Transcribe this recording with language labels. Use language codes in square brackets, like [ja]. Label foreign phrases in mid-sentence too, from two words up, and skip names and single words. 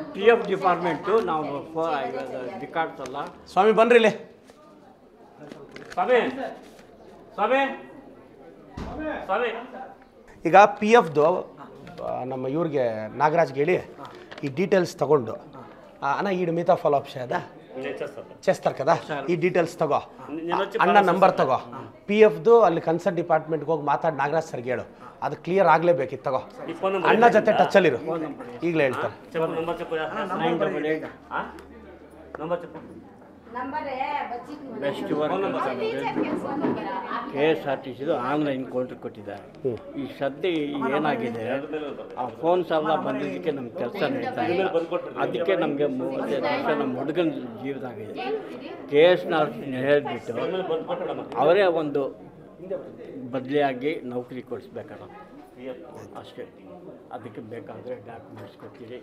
[kn] PF ಡಿಪಾರ್ಟ್ಮೆಂಟು ನಾವು ರಿಕಾರ್ಡ್ಸ್ ಎಲ್ಲ ಸ್ವಾಮಿ ಬನ್ರಿ ಇಲ್ಲಿ ಸ್ವಾಮಿ ಸ್ವಾಮಿ ಸ್ವಾಮಿ ಈಗ PFದು ನಮ್ಮ ಇವ್ರಿಗೆ ನಾಗರಾಜ್ಗೆ ಹೇಳಿ ಈ ಡೀಟೇಲ್ಸ್ ತಗೊಂಡು ಅಣ್ಣ ಈ ಮಿತಾ [en] follow up [te] ಶೇದ చేస్తారు కదా ఈ డీటెయిల్స్ [kn] ತಗೋ ಅಣ್ಣ ನಂಬರ್ ತಗೋ PFದು ಅಲ್ಲಿ [en] concern department [kn] ಹೋಗಿ ಮಾತಾಡಿ ನಾಗರಾಜ್ ಸರ್ಗೆ ಹೇಳು ಅದು ಕ್ಲಿಯರ್ ಆಗಲೇಬೇಕಿತ್ತು ತಗೋ ಅಣ್ಣ ಜೊತೆ ಟಚ್ಚಲ್ಲಿರು ಈಗಲೇ ಹೇಳ್ತಾರೆ [en] best work [kn] KSRTCದು [en] online counter [kn] ಕೊಟ್ಟಿದ್ದಾರೆ ಈ ಸದ್ಯ ಏನಾಗಿದೆ ಆ ಫೋನ್ಸ್ ಎಲ್ಲ ಬಂದಿದ್ದಕ್ಕೆ ನಮ್ಮ ಕೆಲಸ ನಡೀತಾ ಇಲ್ಲ ಅದಕ್ಕೆ ನಮಗೆ 35 ವರ್ಷ ನಮ್ಮ ಹುಡುಗನ ಜೀವದಾಗಿದೆ KSNR ಹೇಳಿಬಿಟ್ಟು ಅವರೇ ಒಂದು ಬದಲಿಯಾಗಿ ನೌಕರಿ ಕೊಡಿಸ್ಬೇಕಲ್ಲ ಅಷ್ಟೇ ಅದಕ್ಕೆ ಬೇಕಾದರೆ ಡಾಕ್ಯುಮೆಂಟ್ಸ್ ಕೊಡ್ತೀರಿ